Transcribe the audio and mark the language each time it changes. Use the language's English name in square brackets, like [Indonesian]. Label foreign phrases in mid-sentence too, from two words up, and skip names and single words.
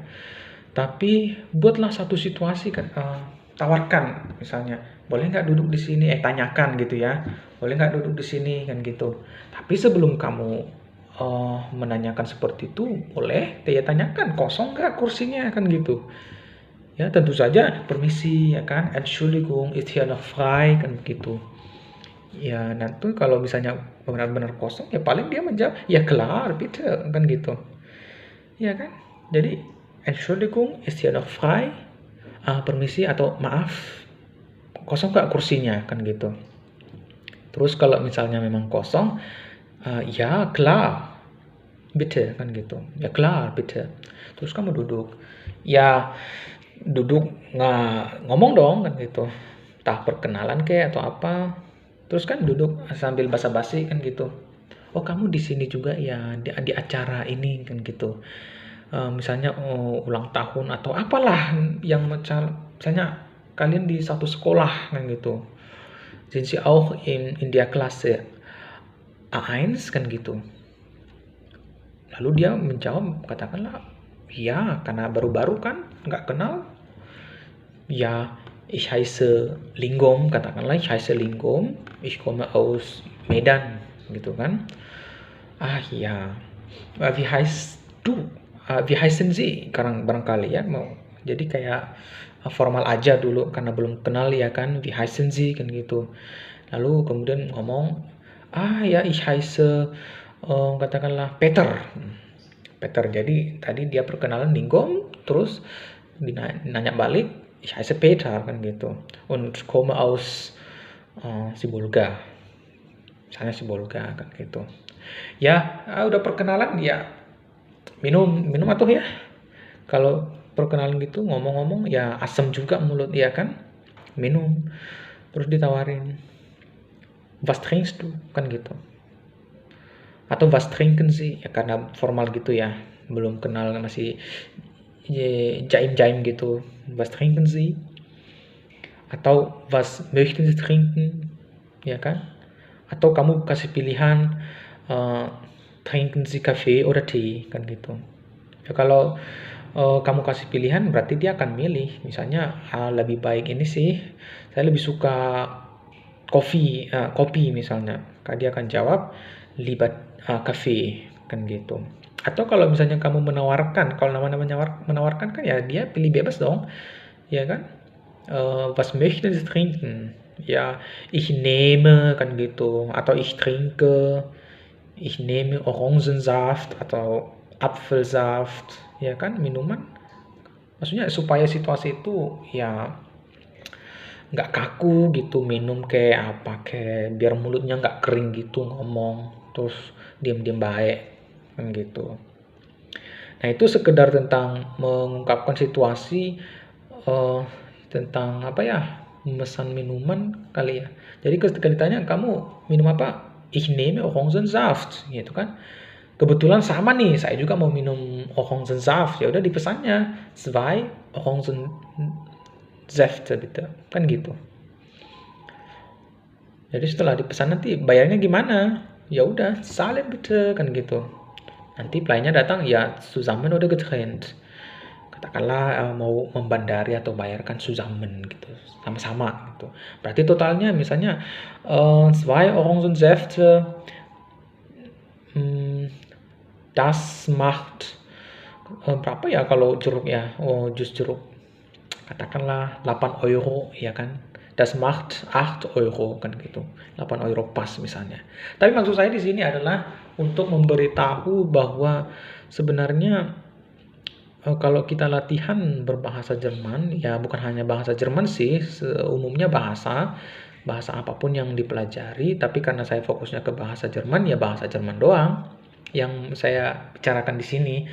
[Indonesian] Tapi buatlah satu situasi kan, tawarkan misalnya, boleh nggak duduk di sini, tanyakan gitu ya, boleh nggak duduk di sini kan gitu. Tapi sebelum kamu menanyakan seperti itu, boleh ya tanyakan kosong nggak kursinya kan gitu. Ya tentu saja permisi ya kan, [German] Entschuldigung, ist hier noch frei [Indonesian] kan begitu. Ya nanti kalau misalnya benar-benar kosong ya paling dia menjawab ya [German] klar bitte [Indonesian] kan gitu. Ya kan? [German] Jadi Entschuldigung, ist hier noch frei? [Indonesian] Permisi atau maaf, kosong nggak kursinya kan gitu. Terus kalau misalnya memang kosong, ya [German] klar, bitte [Indonesian] kan gitu. [German] Ya klar, bitte. [Indonesian] Terus kamu duduk. Ya duduk nggak ngomong dong kan gitu. Entah perkenalan kayak atau apa. Terus kan duduk sambil basa-basi kan gitu. Oh kamu di sini juga ya di acara ini kan gitu. Misalnya ulang tahun atau apalah yang misalnya kalian di satu sekolah kan gitu. [German] Sind Sie auch in der Klasse A1 [Indonesian] kan gitu. Lalu dia menjawab, katakanlah, ya karena baru-baru kan nggak kenal. Ya, [German] ich heiße Lingom, katakanlah ich heiße Lingom, ich komme aus Medan [Indonesian] gitu kan. Ya, [German] wie heißt du? Wie heißen Sie? [Indonesian] Barangkali ya mau. Jadi kayak formal aja dulu karena belum kenal ya kan, [German] wie heißen Sie [Indonesian] kan gitu. Lalu kemudian ngomong, ya [German] ich heiße [Indonesian] katakanlah Peter. Peter. Jadi tadi dia perkenalan Lingom, terus nanya balik, [German] ich heiße Peter [Indonesian] kan gitu. [German] Und komme aus Sibolga. [Indonesian] Misalnya Sibolga kan gitu. Ya, udah perkenalan ya minum atuh ya. Kalau perkenalan gitu ngomong-ngomong ya asem juga mulut ya kan. Minum. Terus ditawarin, [German] was trinkst du [Indonesian] kan gitu. Atau [German] was trinken [Indonesian] sih ya karena formal gitu ya. Belum kenal masih jaim-jaim gitu. [German] Was trinken Sie? Atau was möchten Sie trinken? [Indonesian] Ya kan? Atau kamu kasih pilihan, [German] trinken Sie Kaffee oder Tee [Indonesian] kan gitu. Ya kalau kamu kasih pilihan berarti dia akan milih. Misalnya lebih baik ini sih, saya lebih suka kopi misalnya. Dia akan jawab [German] lieber Kaffee [Indonesian] kan gitu. Atau kalau misalnya kamu menawarkan, kalau namanya menawarkan kan ya dia pilih bebas dong, ya kan? [German] Was möchten Sie trinken? [Indonesian] Ya, [German] ich nehme [Indonesian] kan gitu, atau [German] ich trinke, ich nehme Orangensaft [Indonesian] atau Apfelsaft, ya kan minuman Maksudnya supaya situasi itu ya nggak kaku gitu, minum kayak apa kayak biar mulutnya nggak kering gitu ngomong terus diam-diam baik kan gitu. Nah itu sekedar tentang mengungkapkan situasi, eh, tentang apa ya, memesan minuman kali ya. Jadi ketika ditanya kamu minum apa, [German] ich nehme Orangensaft [Indonesian] gitu kan. Kebetulan sama nih, saya juga mau minum Orangensaft. Ya udah dipesannya [German] zwei Orangensäfte bitte, [Indonesian] kan gitu. Jadi setelah dipesan nanti bayarnya gimana? Ya udah, [German] zahlen bitte [Indonesian] kan gitu. Nanti pelayannya datang ya [German] zusammen oder getrennt. [Indonesian] Katakanlah mau membandari atau bayarkan zusammen gitu, sama-sama gitu. Berarti totalnya misalnya [German] zwei Orangensäfte, [Indonesian] hmm, [German] das macht [Indonesian] berapa ya kalau jeruk ya? Oh, jus jeruk. Katakanlah 8 euro ya kan. [German] Das macht 8 euro [Indonesian] kan gitu. 8 euro pas misalnya. Tapi maksud saya di sini adalah untuk memberitahu bahwa sebenarnya kalau kita latihan berbahasa Jerman, ya bukan hanya bahasa Jerman sih, umumnya bahasa apapun yang dipelajari, tapi karena saya fokusnya ke bahasa Jerman, ya bahasa Jerman doang yang saya bicarakan di sini.